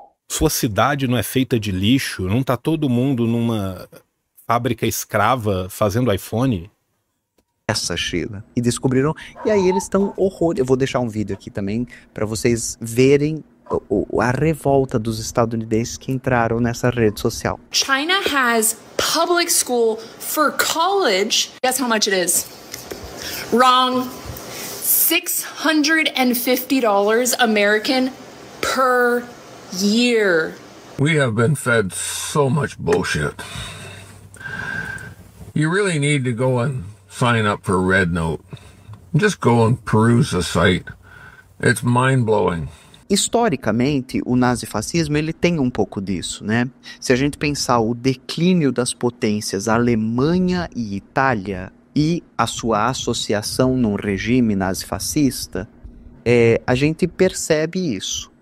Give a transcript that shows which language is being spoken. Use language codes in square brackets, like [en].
[pt] Sua cidade não é feita de lixo? Não tá todo mundo numa fábrica escrava fazendo iPhone? Essa, Sheila. E descobriram. E aí eles estão horror. Eu vou deixar um vídeo aqui também para vocês verem a revolta dos estadunidenses que entraram nessa rede social. [en] China has public school for college. Guess how much it is? Wrong. $650 American per year. We have been fed so much bullshit. You really need to go and sign up for Red Note. Just go and peruse the site. It's mind-blowing. [pt] Historicamente, o nazifascismo ele tem um pouco disso, né? Se a gente pensar o declínio das potências Alemanha e Itália e a sua associação num regime nazifascista, a gente percebe isso.